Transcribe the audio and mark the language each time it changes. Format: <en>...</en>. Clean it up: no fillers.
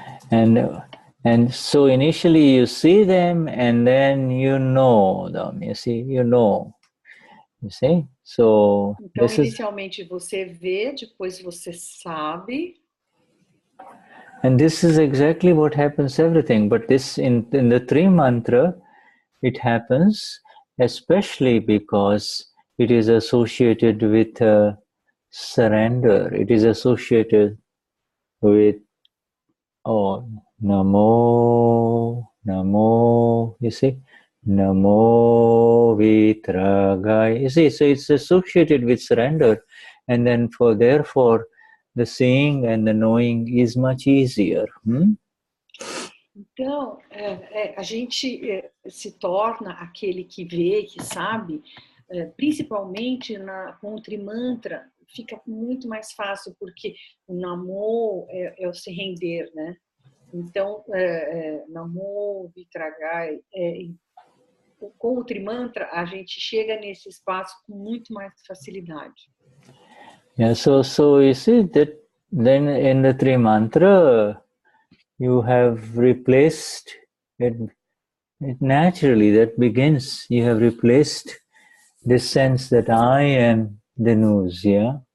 <en>And so initially you see them and then you know them, you see, you see? So</en> <pt>então, inicialmente você vê, depois você sabe.</pt> <en>And this is exactly what happens everything, but this in the Tri Mantra, it happens especially because it is associated with surrender. It is associated with Namo, Namo, you see, Namo Vitragai. You see, so it's associated with surrender, and then therefore, the seeing and the knowing is much easier.</en> <pt>Então, a gente se torna aquele que vê, que sabe, principalmente com o trimantra, fica muito mais fácil, porque o namo é o se render, né? Então, namo, vitragai, com o trimantra, a gente chega nesse espaço com muito mais facilidade.</pt> <en>Yeah, so you see that then in the trimantra, you have replaced it naturally, that begins, you have replaced this sense that I am Denize, yeah?</en>